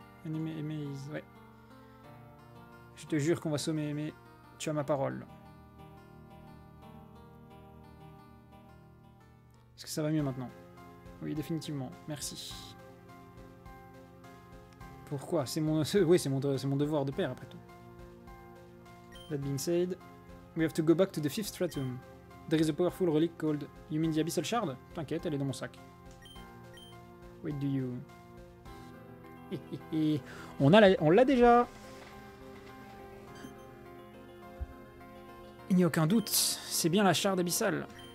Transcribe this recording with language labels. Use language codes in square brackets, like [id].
[fr] Ouais. Je te jure qu'on va sommer, mais tu as ma parole. Est-ce que ça va mieux maintenant? Oui, définitivement. Merci. Pourquoi? Oui, c'est mon devoir de père, après tout. [en] That being said, we have to go back to the 5th stratum. There is a powerful relic called... You mean the Abyssal Shard? [fr] T'inquiète, elle est dans mon sac. [en] Wait, do you... [fr] On l'a déjà. Il n'y a aucun doute, c'est bien la Shard abyssale.